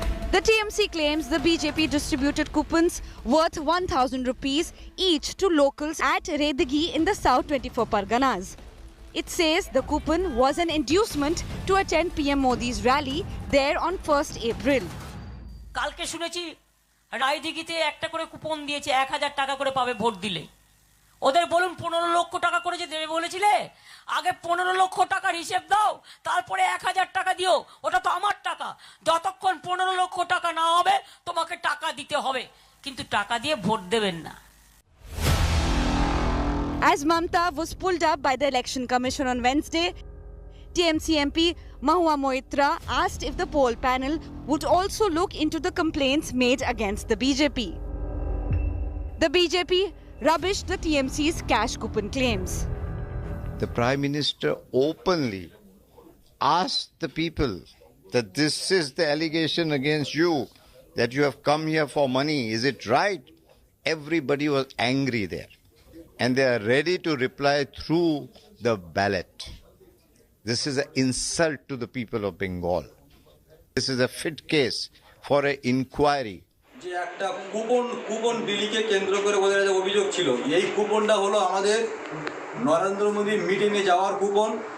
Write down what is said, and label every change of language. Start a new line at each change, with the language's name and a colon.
English: The TMC claims the BJP distributed coupons worth 1,000 rupees each to locals at Redigi in the South 24 Parganas. It says the coupon was an inducement to attend PM Modi's rally there on 1st April.
Bangla: কালকে শুনেছি রায়দিঘিতে একটা করে coupon দিয়েছে 1000 টাকা করে পাবে vote দিলে ওদের বলুন 15 লক্ষ টাকা করে যে দেবে বলেছিলে আগে 15 লক্ষ টাকার হিসাব দাও তারপরে 1000 টাকা দিও ওটা তো আমার টাকা যতক্ষণ 15 লক্ষ টাকা না হবে তোমাকে টাকা দিতে হবে কিন্তু টাকা দিয়ে ভোট দেবেন না
English: As Mamata was pulled up by the Election Commission on Wednesday, TMC MP Mahua Moitra asked if the poll panel would also look into the complaints made against the BJP. The BJP rubbished the TMC's cash coupon claims. The Prime Minister openly asked the people that this is the allegation against you, that you have come here for money. Is it right? Everybody was angry there. And they are ready to reply through the ballot. This is an insult to the people of Bengal. This is a fit case for an inquiry.
Bangla: যে একটা coupon বিলিকে কেন্দ্র করে ওদের যে অভিযোগ ছিল এই কুপনটা হলো আমাদের নরেন্দ্র মোদী মিটিংয়ে যাওয়ার কুপন